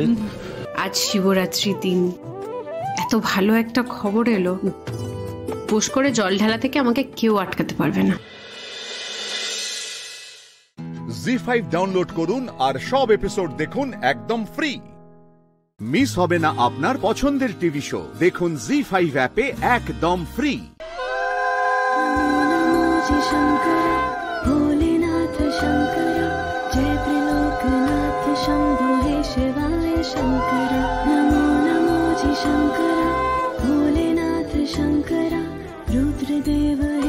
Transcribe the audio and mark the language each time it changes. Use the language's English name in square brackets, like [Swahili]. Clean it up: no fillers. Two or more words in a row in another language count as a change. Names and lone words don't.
[Bangla] আজ শিবরাত্রির দিন, এত ভালো একটা খবর এলো, উপোস করে জল ঢালা থেকে আমাকে কেউ আটকাতে পারবে না। জি5 ডাউনলোড করুন আর সব এপিসোড দেখুন একদম ফ্রি। মিস হবে না আপনার পছন্দের টিভি শো। দেখুন জি5 অ্যাপে একদম ফ্রি। [Hindi] भोलेनाथ शंकर जय त्रिलोकनाथ शंभो हे शिवाय शंकर नमो नमो जी शंकर भोलेनाथ शंकर रुद्रदेव हे